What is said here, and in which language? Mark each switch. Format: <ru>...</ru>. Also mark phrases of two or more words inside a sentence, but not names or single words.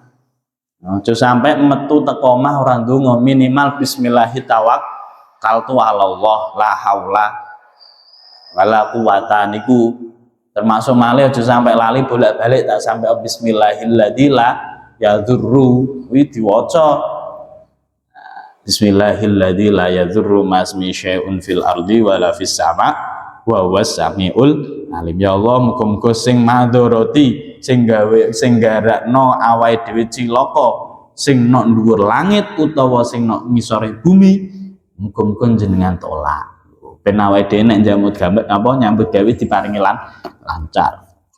<jv>Aja sampai metu teko omah ora ndonga, minimal</jv> <ar>بسم الله توكلت على الله لا حول ولا قوة</ar> <jv>niku termasuk malih aja sampai lali bolak-balik tak sampai</jv> <ar>بسم الله الذي لا يضر</ar> <jv>kuwi diwaca</jv> <ar>بسم الله الذي لا يضر مع اسم شيء في الأرض ولا في السماء وهو السميع العليم. يا الله</ar> <jv>muga-muga sing madharati sing garakno awake dhewe cilaka sing nok dhuwur langit utawa sing nok ngisore bumi muga-muga jenengan tolak ben awake dhewe nek nyambut gawe diparingi lancar.</jv>